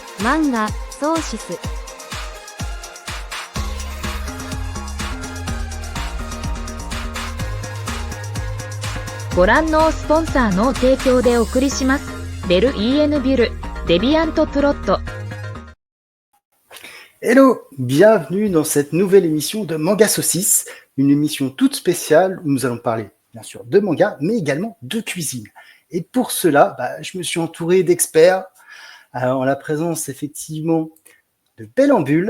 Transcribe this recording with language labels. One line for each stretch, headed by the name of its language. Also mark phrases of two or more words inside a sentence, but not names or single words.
Japanese: 漫画ソーシス。ご覧のスポンサーの提供でお送りします。ベル EN ビュル、デビアントプロット。
French: Hello, bienvenue dans cette nouvelle émission de Manga Saucisse, une émission toute spéciale où nous allons parler bien sûr de manga, mais également de cuisine. Et pour cela, je me suis entouré d'experts en la présence effectivement de Bellambule.